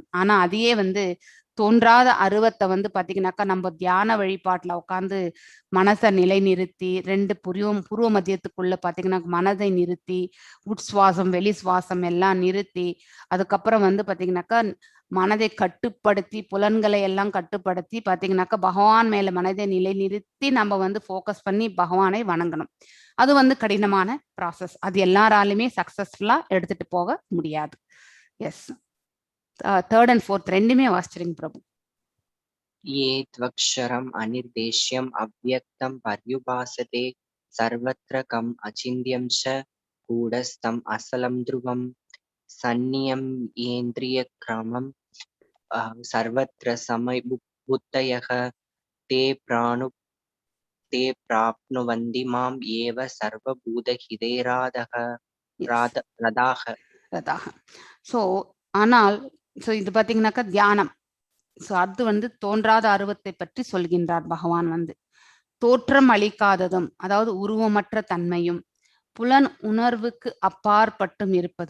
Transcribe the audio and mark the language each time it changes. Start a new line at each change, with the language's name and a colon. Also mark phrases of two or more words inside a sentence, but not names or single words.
Tamil: ஆனா அதையே வந்து தோன்றாத அருவத்தை வந்து பாத்தீங்கன்னாக்கா நம்ம தியான வழிபாட்டுல உட்காந்து மனசை நிலை நிறுத்தி 2 புருவ மத்தியத்துக்குள்ள பாத்தீங்கன்னா மனதை நிறுத்தி உட்சுவாசம் வெளி சுவாசம் எல்லாம் நிறுத்தி அதுக்கப்புறம் வந்து பாத்தீங்கன்னாக்கா மனதை கட்டுப்படுத்தி புலன்களை எல்லாம் கட்டுப்படுத்தி பாத்தீங்கன்னாக்கா பகவான் மேல மனதை நிலை நிறுத்தி நம்ம வந்து ஃபோக்கஸ் பண்ணி பகவானை வணங்கணும். அது வந்து கடினமான ப்ராசஸ். அது எல்லாராலுமே சக்சஸ்ஃபுல்லா எடுத்துட்டு போக முடியாது. எஸ்,
English: 3rd and 4th
Tamil: ரெண்டுமே வாசிச்சிருங்க பிரபு.
Sanskrit: ये त्वक्षरम् अनिर्देश्यम् अव्यक्तं पर्युपासते सर्वत्र कम् अचिन्त्यं च गूढस्थम् असलं ध्रुवं सन्नियम्येन्द्रियक्रमं सर्वत्र समबुद्धयः ते प्राप्नुवन्ति माम् एव सर्वभूतहिते रदाः.
Tamil: ஸோ ஆனால் ஸோ இது பாத்தீங்கன்னாக்கா தியானம், சோ அது வந்து தோன்றாத அருவத்தை பற்றி சொல்கின்றார் பகவான் வந்து. தோற்றம் அளிக்காததும், அதாவது உருவமற்ற தன்மையும், புலன் உணர்வுக்கு அப்பாற்பட்டும் இருப்பது.